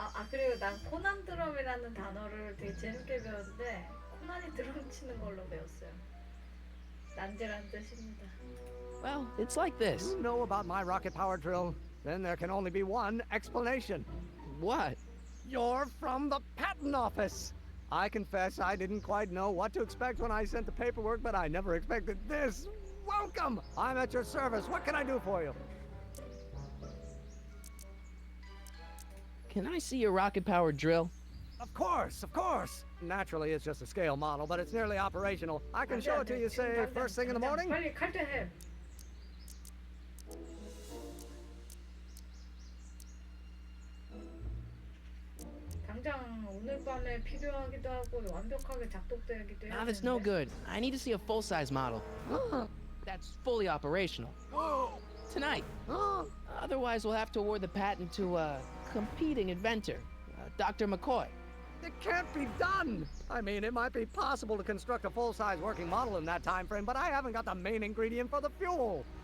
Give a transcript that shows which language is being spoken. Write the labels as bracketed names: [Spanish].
[Korean] 그리고 난 코난 드럼이라는 단어를 되게 재밌게 배웠는데 코난이 드럼 치는 걸로 배웠어요. 난제란 뜻입니다. [English] Well, it's like this. You know about my rocket power drill? Then there can only be one explanation. What? You're from the patent office. I confess I didn't quite know what to expect when I sent the paperwork, but I never expected this. Welcome! I'm at your service. What can I do for you? Can I see your rocket-powered drill? Of course, of course. Naturally, it's just a scale model, but it's nearly operational. I can show it to you, say, first thing in the morning. [Korean] 빨리 칼퇴해. 당장 오늘 밤에 필요하기도 하고 완벽하게 작동되기도 해야 [English] Nah, that's no good. I need to see a full-size model. That's fully operational. Tonight. Otherwise, we'll have to award the patent to a competing inventor, Dr. McCoy. It can't be done! I mean, it might be possible to construct a full-size working model in that time frame, but I haven't got the main ingredient for the fuel.